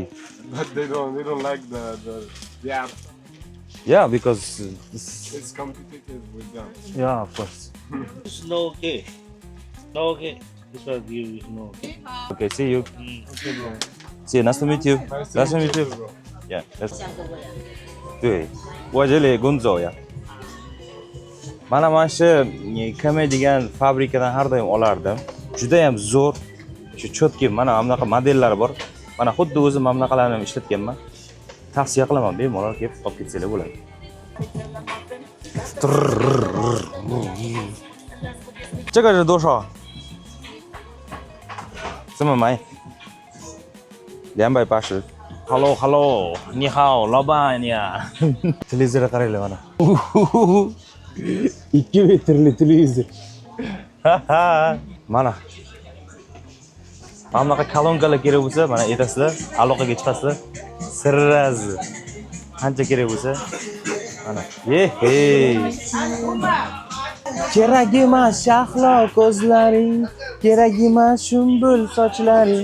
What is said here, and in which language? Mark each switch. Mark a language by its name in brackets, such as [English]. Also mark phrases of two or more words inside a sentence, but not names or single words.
[English] But they don't like the app. Yeah, because It's competitive with them. yeah, of course. It's no okay. No okay. This was you know. Okay, see you. Okay, bro. See you. Nice to meet you. Nice to meet you. Yeah. That's... [Chinese] 对，我这里工作呀。 [Uzbek] Mana shu Kame degan fabrikadan har doim olardim. Juda ham zo'r. Shu cho'tki mana bunaqa modellari bor. Mana xuddi o'zim mana bunaqalarni ham ishlatganman. Tavsiya qilaman, bemalol kelib olib ketsanglar bo'ladi. [Chinese] 这个是多少？这么买？280。 [English] Hello, hello. [Chinese] 你好，老板呀。 [Uzbek] Televizorga qaranglar mana. 2 metrli televizor. Mana. Mana bunaqa kolonkalar kerak bo'lsa, mana aytasizlar, aloqaga chiqasizlar. Sirraz. Qancha kerak bo'lsa, mana. Kerak emas shahlo ko'zlaring, kerak emas shumbul sochlaring.